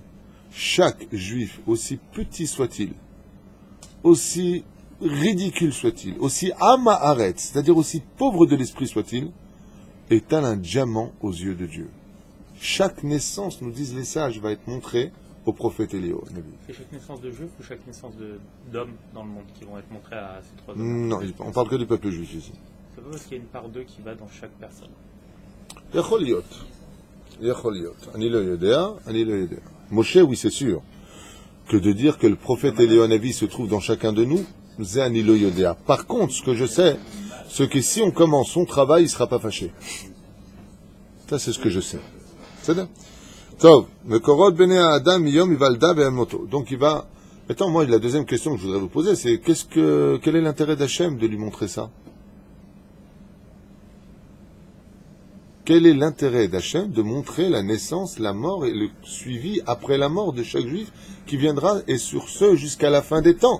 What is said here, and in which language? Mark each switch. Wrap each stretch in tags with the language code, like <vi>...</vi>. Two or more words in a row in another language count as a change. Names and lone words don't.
<fr>Chaque juif, aussi petit soit-il, aussi ridicule soit-il, aussi amaharet, c'est-à-dire aussi pauvre de l'esprit soit-il, est un diamant aux yeux de Dieu. Chaque naissance, nous disent les sages, va être montrée au prophète Eliyahu. C'est chaque naissance de juif ou chaque naissance d'hommes dans le monde qui vont être montrés à ces 3 hommes? Non, on parle que du peuple juif ici. C'est pas parce qu'il y a une part d'eux qui va dans chaque personne.</fr> <he>יכול להיות. אני לא יודע.</he> <fr>Moshe, oui, c'est sûr. Que de dire que le prophète Eliyahu Hanavi se trouve dans chacun de nous, c'est</fr> <he>אני לא יודע.</he> <fr>Par contre, ce que je sais, c'est que si on commence son travail, il ne sera pas fâché. Ça, c'est ce que je sais. C'est ça?</fr> <he>טוב מקורות בני אדם מיום היוולדו ואל מותו.</he> <fr>Donc il va. Maintenant, moi, la deuxième question que je voudrais vous poser, c'est quel est l'intérêt d'Hachem de lui montrer ça? Quel est l'intérêt d'Hachem de montrer la naissance, la mort et le suivi après la mort de chaque juif qui viendra, et sur ce jusqu'à la fin des temps?</fr>